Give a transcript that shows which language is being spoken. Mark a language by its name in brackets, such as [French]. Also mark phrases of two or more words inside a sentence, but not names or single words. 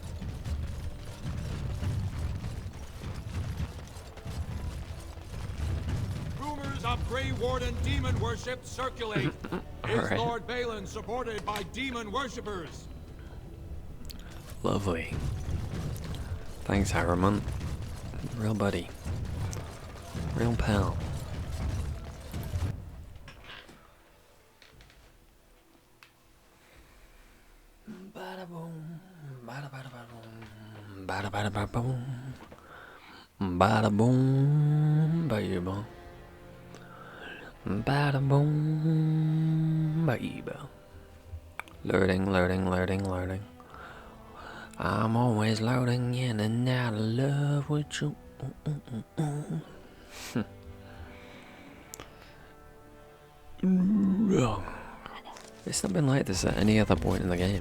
[English] Rumors of Grey Warden demon worship circulate. Is Alright. Lord Balin supported by demon worshippers? Lovely. Thanks, Harrowmont. Real buddy. Real pal. Bada boom, bada bada bada boom, bada bada bada boom, bada boom, baby, bada boom, baby. Loading, loading, loading, loading. I'm always loading in and out of love with you. It's not been like this at any other point in the game.